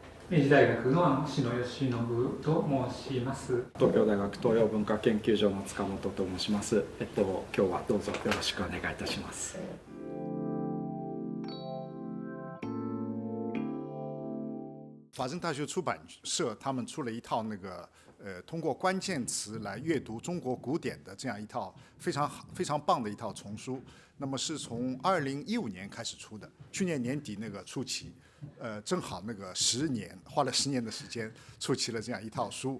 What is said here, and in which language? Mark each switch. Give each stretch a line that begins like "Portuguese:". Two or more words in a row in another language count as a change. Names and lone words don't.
Japanese: 明治大学の篠吉信と申します。東京大学東洋文化研究所の塚本と申します。今日はどうぞよろしくお願いいたします。
Chinese: 法政大学出版社他们出了一套那个通过关键词来阅读中国古典的这样一套非常棒的一套丛书。那么是从2015年开始出的，去年年底那个出齐，正好那个10年，花了10年的时间出齐了这样一套书。